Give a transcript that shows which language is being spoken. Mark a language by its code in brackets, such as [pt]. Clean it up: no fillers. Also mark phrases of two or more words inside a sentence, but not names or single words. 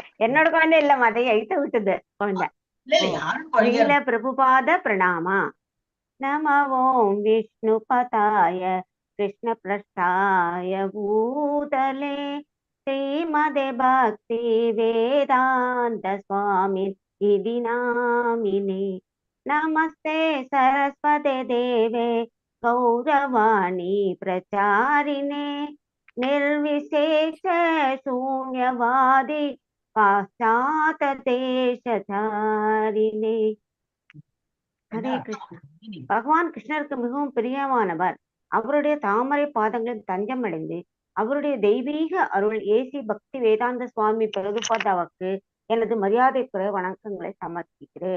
[ta] என்னோட குழந்தை இல்ல மாதா, 8th விட்டது குழந்தை. இல்ல இல்ல, யாரும் குழந்தையா [sa] श्रील प्रभुपाद प्रणाम. नम ओं विष्णु पादाय कृष्ण प्रेष्ठाय भूतले श्रीमते भक्ति वेदान्त स्वामी इति नामिने. नमस्ते सारस्वते देवे गौरवाणी प्रचारिणे निर्विशेष शून्यवादी पाश्चात देशतारिणे. हरे कृष्ण. [ta] பகவான் கிருஷ்ணருக்கு மிகவும் பிரியமானவர். அவருடைய தாமரை பாதங்களில் தஞ்சம் அடைந்து அவருடைய தெய்வீக அருள் ஏசி பக்தி வேதாந்த சுவாமி பிரபுபாதாவுக்கு எனது மரியாதைக்குரிய வணக்கங்களை சமர்ப்பிக்கிறேன்.